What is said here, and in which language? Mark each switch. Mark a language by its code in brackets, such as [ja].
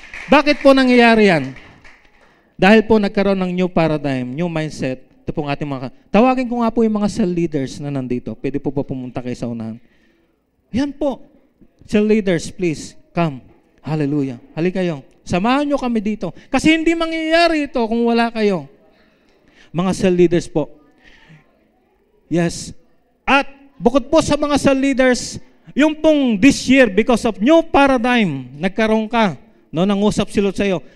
[tl] Bakit po nangyayari yan? Dahil po nagkaroon ng new paradigm, new mindset. Ito pong ating tawagin ko nga po yung mga cell leaders na nandito. Pwede po ba pumunta kayo sa unahan? Yan po. [en] Cell leaders, please, come. [tl] Hallelujah. Halika kayo. Samahan nyo kami dito. Kasi hindi mangyayari ito kung wala kayo. Mga cell leaders po. Yes. At bukod po sa mga cell leaders, yung pong this year, because of new paradigm, nagkaroon ka, nangusap silot sa'yo.